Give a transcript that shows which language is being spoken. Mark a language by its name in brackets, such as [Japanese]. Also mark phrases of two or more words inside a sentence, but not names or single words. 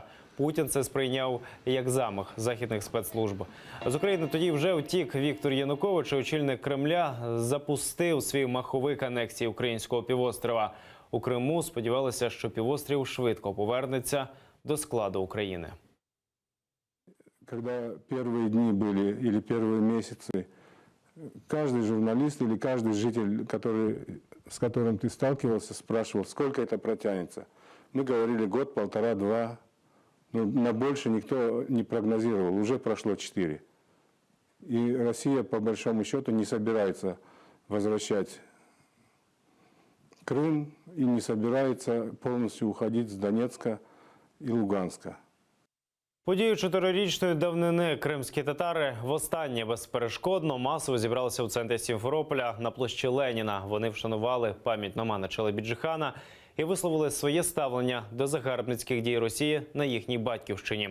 [Ukrainian] Путін це сприйняв як замах західних спецслужб. З України тоді вже втік Віктор Янукович, очільник Кремля запустив свій маховик анексії українського півострова. У Криму сподівалися, що півострів швидко повернеться до складу України. [Russian] Когда первые дни были или первые месяцы, каждый журналист или каждый житель, с которым ты сталкивался, спрашивал, сколько это протянется. Мы говорили год, полтора, два. Но на больше никто не прогнозировал. Уже прошло 4. И Россия, по большому счету, не собирается возвращать Крым и не собирается полностью уходить с Донецка і Луганська. [Ukrainian] Подію 4-річної давнини кримські татари востаннє безперешкодно масово зібралися у центрі Сімферополя на площі Леніна. Вони вшанували пам'ять Номана Челебіджіхана і висловили своє ставлення до загарбницьких дій Росії на їхній батьківщині.